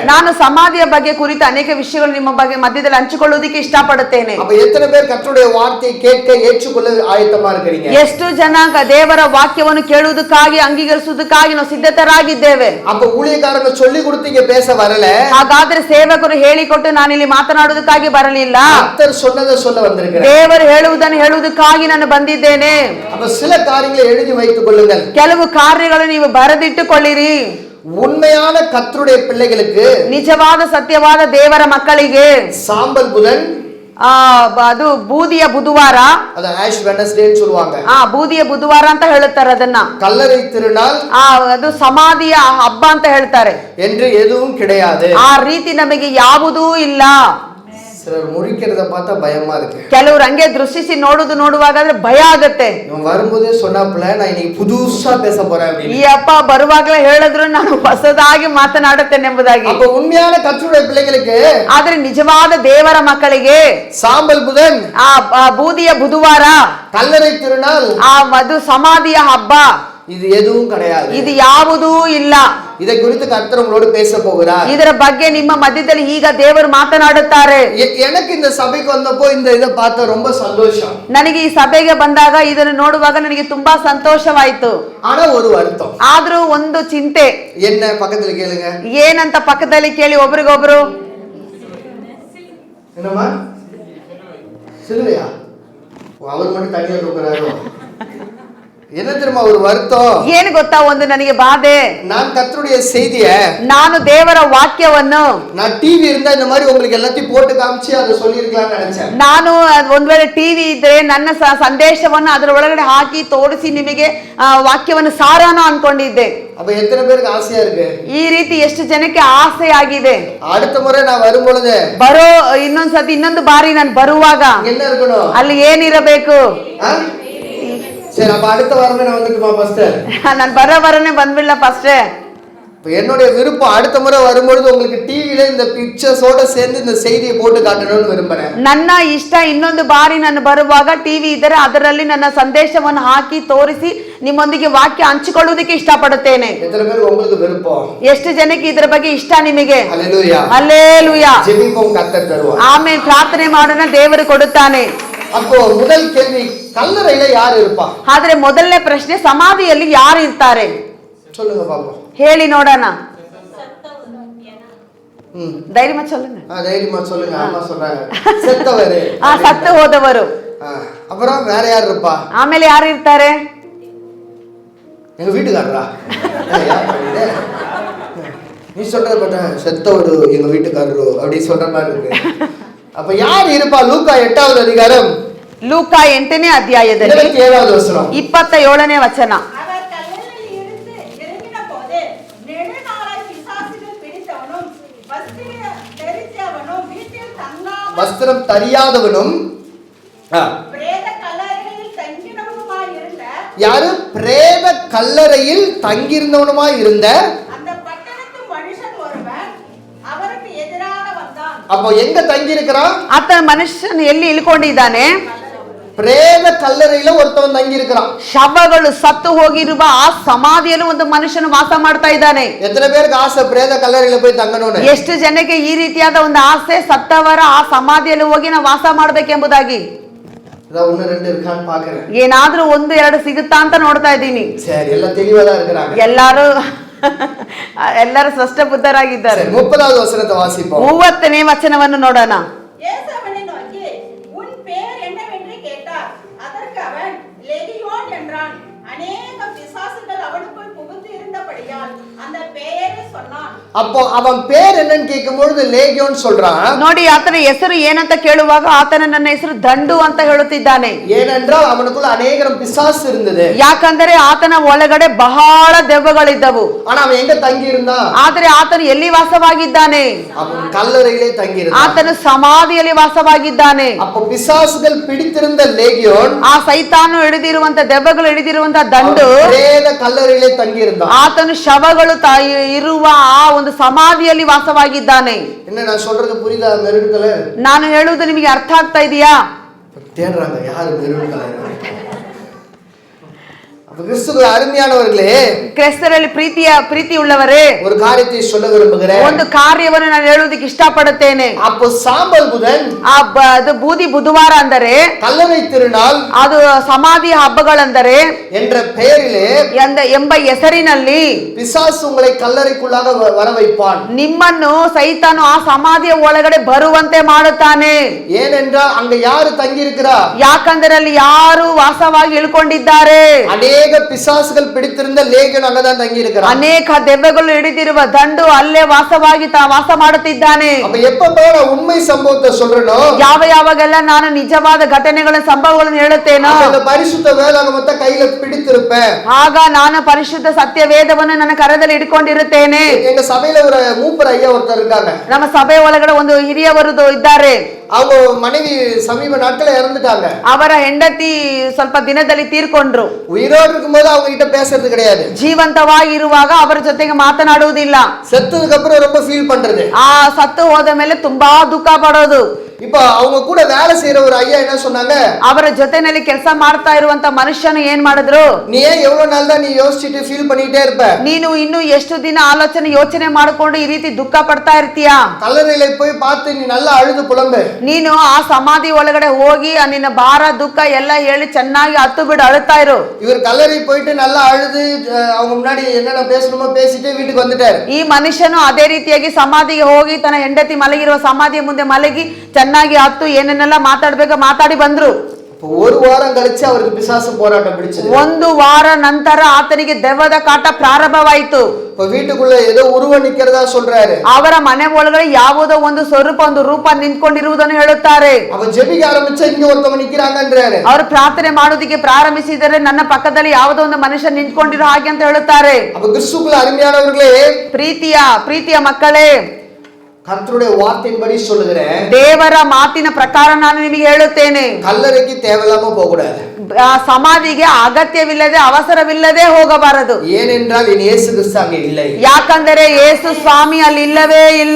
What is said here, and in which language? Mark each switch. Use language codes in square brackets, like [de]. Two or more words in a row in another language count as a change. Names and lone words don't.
[kn] ನಾನು ಸಮಾಧಿಯ ಬಗ್ಗೆ ಕುರಿತು ಅನೇಕ ವಿಷಯಗಳು ನಿಮ್ಮ ಬಗ್ಗೆ ಮಧ್ಯದಲ್ಲಿ ಹಂಚಿಕೊಳ್ಳುವುದಕ್ಕೆ ಇಷ್ಟಪಡುತ್ತೇನೆ. [ta] அப்ப எத்தனை பேர் கர்த்தருடைய வார்த்தையை கேட்க ஏற்றுக்கொள்ள ஆயத்தமா இருக்கிறீங்க? [kn] ಎಷ್ಟು ಜನ ದೇವರ ವಾಕ್ಯವನ್ನು ಕೇಳುವುದಕ್ಕಾಗಿ ಅಂಗೀಕರಿಸುವುದಕ್ಕಾಗಿ ನಾವು ಸಿದ್ಧತರಾಗಿದ್ದೇವೆ? [ta] அப்ப ஊழியக்காரங்க சொல்லி கொடுத்து இங்க பேச வரல. [kn] ಹಾಗಾದ್ರೆ ಸೇವಕರು ಹೇಳಿಕೊಟ್ಟು ನಾನು ಇಲ್ಲಿ ಮಾತನಾಡುವುದಕ್ಕಾಗಿ ಬರಲಿಲ್ಲ. [ta] கர்த்தர் சொன்னதை சொல்ல வந்திருக்கிறேன். [kn] ದೇವರು ಹೇಳುವುದನ್ನು ಹೇಳುವುದಕ್ಕಾಗಿ ನಾನು ಬಂದಿದ್ದೇನೆ. [ta] அப்ப சில காரியங்களை எழுதி வைத்துக் கொள்ளுங்கள். [kn] ಕೆಲವು ಕಾರ್ಯಗಳು ನೀವು ಬರೆದಿಟ್ಟುಕೊಳ್ಳಿರಿ. [ta] உண்மையான கர்த்தருடைய பிள்ளைகளுக்கு, [kn] ನಿಜವಾದ ಸತ್ಯವಾದ ದೇವರ ಮಕ್ಕಳಿಗೆ [ta] சாம்பல் புதன், [kn] ಅದು ಬೂದಿಯ ಬುಧವಾರ, [ta] அது ஆஷ் வெட்னஸ்டேன்னு சொல்லுவாங்க. [kn] ಬೂದಿಯ ಬುಧವಾರ ಅಂತ ಹೇಳುತ್ತಾರೆ ಅದನ್ನ. [ta] கல்லறை திருநாள், [kn] ಅದು ಸಮಾಧಿಯ ಹಬ್ಬ ಅಂತ ಹೇಳ್ತಾರೆ. [ta] என்று எதுவும் கிடையாது. [kn] ಆ ರೀತಿ ನಮಗೆ ಯಾವುದೂ ಇಲ್ಲ. [ta] சிலர் முறிக்கிறத பார்த்தா பயமா இருக்கு. [kn] ಕೆಲವರು ಹಂಗೆ ದೃಷ್ಟಿಸಿ ನೋಡುವಾಗಾದ್ರೆ ಭಯ ಆಗುತ್ತೆ. [ta] இவன் வரும்போதே சொன்னாப்ல, நான் இன்னைக்கு புதுசா பேச போறேன் அப்படின்னு. [kn] ಈ ಅಪ್ಪ ಬರುವಾಗಲೇ ಹೇಳಿದ್ರು ನಾನು ಹೊಸದಾಗಿ ಮಾತನಾಡುತ್ತೇನೆ ಎಂಬುದಾಗಿ. [ta] அப்ப உண்மையான கர்த்தருடைய பிள்ளைகளுக்கு, [kn] ಆದ್ರೆ ನಿಜವಾದ ದೇವರ ಮಕ್ಕಳಿಗೆ [ta] சாம்பல் புதன், [kn] ಆ ಬೂದಿಯ ಬುಧವಾರ, [ta] கல்லறை திருநாள், [kn] ಅದು ಸಮಾಧಿಯ ಹಬ್ಬ, [ta] இது எதுவும் கிடையாது. [kn] ಇದು ಯಾವುದೂ ಇಲ್ಲ. [ta] இதை குறித்து கர்த்தர் உங்களோடு பேச போகிறார். [kn] ಇದರ ಬಗ್ಗೆ ನಿಮ್ಮ ಮಧ್ಯದಲ್ಲಿ ಈಗ ದೇವರು ಮಾತನಾಡುತ್ತಾರೆ. [ta] எனக்கு இந்த சபைக்கு வந்தப்போ இந்த இதை பார்த்த ரொம்ப சந்தோஷம். [kn] ನನಗೆ ಈ ಸಭೆಗೆ ಬಂದಾಗ ಇದನ್ನು ನೋಡುವಾಗ ನನಗೆ ತುಂಬಾ ಸಂತೋಷವಾಯಿತು. [ta] ஆனா ஒரு வருத்தம். [kn] ಆದ್ರೂ ಒಂದು ಚಿಂತೆ. [ta] என்ன, பக்கத்துல கேளுங்க. [kn] ಏನಂತ ಪಕ್ಕದಲ್ಲಿ ಕೇಳಿ ಒಬ್ರಿಗೊಬ್ರು. [ta] என்னம்மா? சிலுவையா? அவர் மட்டும் தனியா தூக்குறாரு. என்ன தெரியுமா ஒரு வருத்தம்? [kn] ಏನು ಗೊತ್ತಾ, ಒಂದು ನನಗೆ ಬಾಧೆ. [ta] நான் கர்த்தருடைய செய்தியை, [kn] ನಾನು ದೇವರ ವಾಕ್ಯವನ್ನು, [ta] நான் டிவி இருந்தா இந்த மாதிரி உங்களுக்கு எல்லாத்தையும் போட்டு காமிச்சு அதை சொல்லியிருக்கலாம்னு நினைச்சேன். [kn] ನಾನು ಒಂದ್ ವೇಳೆ ಟಿವಿ ಇದ್ರೆ ನನ್ನ ಸಂದೇಶವನ್ನು ಅದರ ಒಳಗಡೆ ಹಾಕಿ ತೋರಿಸಿ ನಿಮಗೆ ವಾಕ್ಯವನ್ನು ಸಾರಾನ ಅನ್ಕೊಂಡಿದ್ದೆ. [ta] அப்ப எத்தனை பேருக்கு ஆசையா இருக்கு? [kn] ಈ ರೀತಿ ಎಷ್ಟು ಜನಕ್ಕೆ ಆಸೆ ಆಗಿದೆ. [ta] அடுத்த முறை நான் வரும் பொழுது, [kn] ಇನ್ನೊಂದ್ಸತಿ ಇನ್ನೊಂದು ಬಾರಿ ನಾನು ಬರುವಾಗ [ta] என்ன இருக்கணும்? [kn] ಅಲ್ಲಿ ಏನಿರಬೇಕು? [ta] சரி, அப்ப அடுத்த வாரமே நான் வந்துட்டுமா பாஸ்டர்? [kn] ನಾನು ಬರೋವರನೆ ಬಂದ್ಬಿಡ್ಲ ಫಸ್ಟ್. [ta] என்னுடைய விருப்பம், அடுத்த முறை வரும்பொழுது உங்களுக்கு டிவில இந்த பிக்சர்ஸோட சேர்ந்து இந்த செய்தியை போட்டு காட்டணும்னு விரும்புறேன். [kn] ನನ್ನ ಇಷ್ಟ ಇನ್ನೊಂದು ಬಾರಿ ನಾನು ಬರುವಾಗ ಟಿವಿ ಇದ್ದರೆ ಅದರಲ್ಲಿ ನನ್ನ ಸಂದೇಶವನ್ನು ಹಾಕಿ ತೋರಿಸಿ ನಿಮ್ಮೊಂದಿಗೆ ವಾಕ್ಯ ಹಂಚಿಕೊಳ್ಳುವುದಕ್ಕೆ ಇಷ್ಟಪಡುತ್ತೇನೆ. [ta] எத்தனை பேருக்கு உங்களுக்கு விருப்பம்? [kn] ಎಷ್ಟು ಜನಕ್ಕೆ ಇದರ ಬಗ್ಗೆ ಇಷ್ಟ ನಿಮಗೆ? [ta] ஹல்லேலூயா. [kn] ಹಲ್ಲೇಲೂಯಾ. [ta] ஜெபிப்போம், கர்த்தர் தருவார். [kn] ಆಮೇಲೆ ಪ್ರಾರ್ಥನೆ ಮಾಡೋಣ, ದೇವರು ಕೊಡುತ್ತಾನೆ. [ta] அப்போ முதல் கேள்வி, கல்லறையில யார் இருப்பா? [kn] ಆದ್ರೆ ಮೊದಲನೇ ಪ್ರಶ್ನೆ, ಸಮಾಧಿಯಲ್ಲಿ ಯಾರು ಇರ್ತಾರೆ? [ta] சொல்லுங்க பாப்போம். [kn] ಹೇಳಿ ನೋಡೋಣ. ಧೈರ್ಯ சொல்லுங்க. [ta] தைரியமா சொல்லுங்க. அம்மா சொல்றாங்க செத்தவரு. [kn] ಸತ್ತು ಹೋದವರು. [ta] அப்புறம் வேற யார் இருப்பா? [kn] ಆಮೇಲೆ ಯಾರು ಇರ್ತಾರೆ? [ta] எங்க வீட்டுக்காரரா? நீ சொல்றத பார்த்தா செத்தவரு எங்க வீட்டுக்காரரு அப்படி சொல்ற மாதிரி இருக்கு. அப்ப யார் இருப்பா? லூக்கா 8வது அதிகாரம் [kn] ಲೂಕಾ 8ನೇ ಅಧ್ಯಾಯದಲ್ಲಿ [ta] 27வது வசனம். [kn] 27ನೇ ವಚನ. [ta] அவர் கல்லறையில் இருந்து இறங்கின போது நெடுநாளாய் பிசாசுகள் பிடித்தவனும் வஸ்திரம் தரித்தவனும் வீட்டில் தங்காமல் வஸ்திரம் தரியாதவனும் பிரேத கல்லறையில் தங்கினவனுமாய் இருந்த யாரு? பிரேத கல்லறையில் தங்கியிருந்தவனுமாய் இருந்த அந்த பட்டணத்து மனுஷன் ஒருவன் அவருக்கு எதிராக வந்தான். அப்போ எங்க தங்கி இருக்கிறான்? [kn] ಆತನ ಮನುಷ್ಯನು ಎಲ್ಲಿ ಇಳ್ಕೊಂಡಿದ್ದಾನೆ? [ta] பிரேத கல்லறையில ஒருத்தவன் தங்கி இருக்கிறான். [kn] ಶವಗಳು ಸತ್ತು ಹೋಗಿರುವ ಆ ಸಮಾಧಿಯಲ್ಲಿ ಒಂದು ಮನುಷ್ಯನು ವಾಸ ಮಾಡ್ತಾ ಇದ್ದಾನೆ. [ta] எத்தனை பேருக்கு ஆசை பிரேத கல்லறையில போய் தங்கணும்னு? [kn] ಎಷ್ಟು ಜನಕ್ಕೆ ಈ ರೀತಿಯಾದ ಒಂದು ಆಸೆ, ಸತ್ತವರ ಆ ಸಮಾಧಿಯಲ್ಲಿ ಹೋಗಿ ನಾವು ವಾಸ ಮಾಡ್ಬೇಕೆಂಬುದಾಗಿ? [ta] அதான் 1 2 இருக்கான்னு பாக்குறேன். [kn] ಏನಾದ್ರೂ 1 2 ಸಿಗುತ್ತಾ ಅಂತ ನೋಡ್ತಾ ಇದ್ದೀನಿ. [ta] சரி, எல்லாம் தெளிவாதான் இருக்கிறாங்க. [kn] ಎಲ್ಲರೂ ಸ್ಪಷ್ಟ ಬುದ್ಧರಾಗಿದ್ದಾರೆ. [ta] 30வது வசனத்தை வாசிப்போம். [kn] 30ನೇ ವಚನವನ್ನು ನೋಡೋಣ. [ta] இயேசு அவனை நோக்கி உன் பேர் என்னவென்று கேட்டார். அதற்கு அவன் லெகியோன் என்றான். அநேக பிசாசுகள் அவனுக்குள் புகுந்து இருந்தபடியால் அந்த பெயரை சொன்னான். அப்போ அவன் பேர் என்னன்னு கேட்கும்போது லேகியோன் சொல்றான். [kn] ನೋಡಿ, ಆತನ ಹೆಸರು ಏನಂತ ಕೇಳುವಾಗ ಆತನ ನನ್ನ ಹೆಸರು ದಂಡು ಅಂತ ಹೇಳುತ್ತಿದ್ದಾನೆ. [ta] ஏனென்றால் அவனுக்குள்ள அநேகம் பிசாசு இருந்தது. [kn] ಯಾಕಂದರೆ ಆತನ ಒಳಗಡೆ ಬಹಳ ದೆವ್ವಗಳಿದ್ದವು. [ta] ஆனா அவன் எங்க தங்கி இருந்தான்? [kn] ಆದರೆ ಆತನು ಎಲ್ಲಿ ವಾಸವಾಗಿದ್ದಾನೆ? [ta] அவன் கல்லறையிலே தங்கி இருந்தான். [kn] ಆತನು ಸಮಾಧಿಯಲ್ಲಿ ವಾಸವಾಗಿದ್ದಾನೆ. [ta] அப்போ பிசாசுகள் பிடித்திருந்த லேகியோன், [kn] ಆ ಸೈತಾನು ಹಿಡಿದಿರುವಂತ ದೆವ್ವಗಳು ಹಿಡಿದಿರುವಂತ ದಂಡು [ta] பிரேத கல்லறையிலே தங்கி இருந்தான். [kn] ಆತನು ಶವಗಳು ಇರುವ ಆ ಒಂದು ಸಮಾಧಿಯಲ್ಲಿ ವಾಸವಾಗಿದ್ದಾನೆ. [ta] என்ன நான் சொல்றது புரியுதா? [en] maroon color [kn] ನಾನು ಹೇಳುವುದು ನಿಮಗೆ ಅರ್ಥ ಆಗ್ತಾ ಇದೆಯಾ? [ta] தேடுறாங்க யாரு [en] maroon color. [ta] கிறிஸ்துவுக்குள் அருமையானவர்களே, [kn] ಕ್ರಿಸ್ತರಲ್ಲಿ ಪ್ರೀತಿ ಉಳ್ಳವರೇ, [ta] ஒரு காரியத்தை சொல்ல விரும்புகிறேன். [kn] ಒಂದು ಕಾರ್ಯವನ್ನು ನಾನು ಹೇಳುವುದಕ್ಕೆ ಇಷ್ಟಪಡುತ್ತೇನೆ. [ta] அப்போ சாம்பல் புதன், [kn] ಅದು ಬೂದಿ ಬುಧವಾರ ಅಂದರೆ, [ta] கல்லறை திருநாள், [kn] ಅದು ಸಮಾಧಿ ಹಬ್ಬಗಳೆಂದರೆ [ta] என்ற பெயரிலே [kn] ಎಂಬ ಹೆಸರಿನಲ್ಲಿ [ta] பிசாசு உங்களை கல்லறைக்குள்ளாக வர வைப்பான். [kn] ನಿಮ್ಮನ್ನು ಸೈತಾನು ಆ ಸಮಾಧಿಯ ಒಳಗಡೆ ಬರುವಂತೆ ಮಾಡುತ್ತಾನೆ. [ta] ஏனென்றால் அங்க யாரு தங்கி இருக்கிறா? [kn] ಯಾಕಂದರೆ ಅಲ್ಲಿ ಯಾರು ವಾಸವಾಗಿ ಇಳ್ಕೊಂಡಿದ್ದಾರೆ? [ta] அநேக பிசாசுகள் பிடித்திருந்த லேகியோன் அங்கதான் தங்கி இருக்கிறான். [kn] ಅನೇಕ ದೆವ್ವಗಳು ಹಿಡಿದಿರುವ ದಂಡು ಅಲ್ಲೇ ವಾಸವಾಗಿ ವಾಸ ಮಾಡುತ್ತಿದ್ದಾನೆ. [ta] அப்ப எப்ப உண்மை சம்பவத்தை சொல்றனோ, [kn] ಯಾವಾಗೆಲ್ಲ ನಾನು ನಿಜವಾದ ಘಟನೆಗಳ ಸಂಭವಗಳನ್ನು ಹೇಳುತ್ತೇನೋ, [ta] அந்த பரிசுத்த வேதாகமத்தை கையில பிடித்திருப்பேன். [kn] ಆಗ ನಾನು ಪರಿಶುದ್ಧ ಸತ್ಯ ವೇದವನ್ನು ನನ್ನ ಕರದಲ್ಲಿ ಇಟ್ಕೊಂಡಿರುತ್ತೇನೆ. [ta] எங்க சபையில ஒரு மூப்பர் ஐயா ஒருத்தர் இருக்காங்க. [kn] ನಮ್ಮ ಸಭೆ ಒಳಗಡೆ ಒಂದು ಹಿರಿಯವರು ಇದ್ದಾರೆ. [ta] அவங்க மனைவி சமீப நாட்கள இறந்துட்டாங்க. [kn] ಅವರ ಹೆಂಡತಿ ಸ್ವಲ್ಪ ದಿನದಲ್ಲಿ ತೀರ್ಕೊಂಡ್ರು. [ta] உயிரோடு இருக்கும்போது அவங்க கிட்ட பேசுறது கிடையாது. [kn] ಜೀವಂತವಾಗಿ ಇರುವಾಗ ಅವರ ಜೊತೆಗೆ ಮಾತನಾಡುವುದಿಲ್ಲ. [ta] செத்ததுக்கு அப்புறம் ரொம்ப ஃபீல் பண்றது. [kn] ಆ ಸತ್ತು ಹೋದ ಮೇಲೆ ತುಂಬಾ ದುಃಖ ಪಡೋದು. [ta] இப்ப அவங்க கூட வேலை செய்யற ஒரு ஐயா என்ன சொன்னாங்க? [kn] ಅವರ ಜೊತೆನಲ್ಲಿ ಕೆಲಸ ಮಾಡ್ತಾ ಇರುವಂತ ಮನುಷ್ಯನು ಏನ್ ಮಾಡಿದ್ರು? [ta] நீ ஏன் எவ்வளவு நாள் தான் நீ யோசிச்சுட்டு ஃபீல் பண்ணிட்டே இருப்ப? [kn] ನೀನು ಇನ್ನು ಎಷ್ಟು ದಿನ ಯೋಚನೆ ಮಾಡಿಕೊಂಡು ಈ ರೀತಿ ದುಃಖ ಪಡ್ತಾ ಇರ್ತೀಯಾ? [ta] கல்லறையில போய் பார்த்து நீ நல்லா அழுது புலம்பு. [kn] ನೀನು ಆ ಸಮಾಧಿ ಒಳಗಡೆ ಹೋಗಿ ನಿನ್ನ ಭಾರ ದುಃಖ ಎಲ್ಲ ಹೇಳಿ ಚೆನ್ನಾಗಿ ಹತ್ತು ಬಿಡು, ಅಳುತ್ತಾ ಇರು. [ta] இவர் கல்லறை போயிட்டு நல்லா அழுது அவங்க முன்னாடி என்னென்ன பேசணுமோ பேசிட்டு வீட்டுக்கு வந்துட்டாரு. [kn] ಈ ಮನುಷ್ಯನು ಅದೇ ರೀತಿಯಾಗಿ ಸಮಾಧಿಗೆ ಹೋಗಿ ತನ್ನ ಹೆಂಡತಿ ಮಲಗಿರುವ ಸಮಾಧಿಯ ಮುಂದೆ ಮಲಗಿ ಚೆನ್ನಾಗಿ ಹತ್ತು ಏನೇನೆಲ್ಲ ಮಾತಾಡ್ಬೇಕು ಮಾತಾಡಿ ಬಂದ್ರು. [ta] ஒரு வாரம் கழிச்சு அவருக்கு பிசாசு போராட்டம் பிடிச்சது. [kn] ಒಂದು ವಾರ ನಂತರ ಆತನಿಗೆ ದೆವ್ವದ ಕಾಟ ಪ್ರಾರಂಭವಾಯಿತು. [ta] இப்ப வீட்டுக்குள்ள ஏதோ உருவம் நிக்கிறதா சொல்றாரு. [kn] ಅವರ ಮನೆ ಒಳಗಡೆ ಯಾವುದೋ ಒಂದು ಸ್ವರೂಪ ಒಂದು ರೂಪ ನಿಂತ್ಕೊಂಡಿರುವುದನ್ನು ಹೇಳುತ್ತಾರೆ. [ta] அவ ஜெபிக்க ஆரம்பிச்சா இங்க ஒருத்தவங்க நிக்கிறாங்கன்றாரு. [kn] ಅವರು ಪ್ರಾರ್ಥನೆ ಮಾಡೋದಕ್ಕೆ ಪ್ರಾರಂಭಿಸಿದರೆ ನನ್ನ ಪಕ್ಕದಲ್ಲಿ ಯಾವುದೋ ಒಂದು ಮನುಷ್ಯ ನಿಂತ್ಕೊಂಡಿರೋ ಹಾಗೆ ಅಂತ ಹೇಳುತ್ತಾರೆ. [ta] அப்ப கிறிஸ்துவுக்குள்ள அருமையானவர்களே, [kn] ಪ್ರೀತಿಯ ಮಕ್ಕಳೇ, [ta] கர்த்தருடைய வார்த்தையின்படி சொல்லுகிறேன், [kn] ದೇವರ ಮಾತಿನ ಪ್ರಕಾರ ನಾನು ನಿಮಗೆ ಹೇಳುತ್ತೇನೆ, [ta] கல்லறைக்கு தேவையில்லாம போக கூடாது. [kn] ಸಮಾಧಿಗೆ ಅಗತ್ಯವಿಲ್ಲದೆ ಅವಸರವಿಲ್ಲದೆ ಹೋಗಬಾರದು. [ta] ஏனென்றால் என் இயேசு கிறிஸ்து அங்க இல்லை. [kn] ಯಾಕಂದರೆ ಯೇಸು ಸ್ವಾಮಿ ಅಲ್ಲಿ ಇಲ್ಲವೇ ಇಲ್ಲ.